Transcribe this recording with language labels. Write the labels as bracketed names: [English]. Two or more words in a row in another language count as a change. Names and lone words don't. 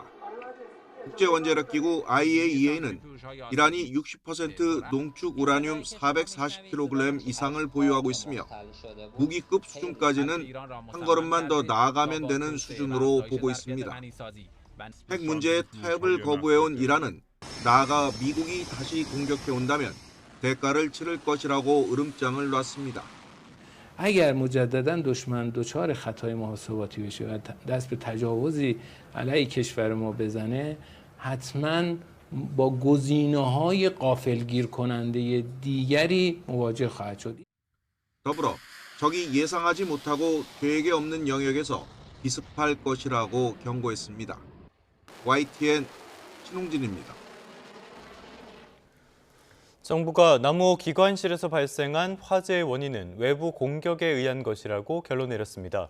[Korean] 국제원자력기구 IAEA는 이란이 60% 농축 우라늄 440kg 이상을 보유하고 있으며 무기급 수준까지는 한 걸음만 더 나아가면 되는 수준으로 보고 있습니다. 핵 문제에 타협을 거부해온 이란은 나아가 미국이 다시 공격해온다면 대가를 치를 것이라고 으름장을 놨습니다. [Persian] اگر مجددا دشمن دچار خطای محاسباتی بشه و دست به تجاوزی علیه کشور ما بزنه حتما با گزینه‌های غافلگیر کننده دیگری مواجه خواهد شد. [Korean] 더불어 적이 예상하지 못하고 계획에 없는 영역에서 기습할 것이라고 경고했습니다. YTN 신홍진입니다. 정부가 남우호 기관실에서 발생한 화재의 원인은 외부 공격에 의한 것이라고 결론 내렸습니다.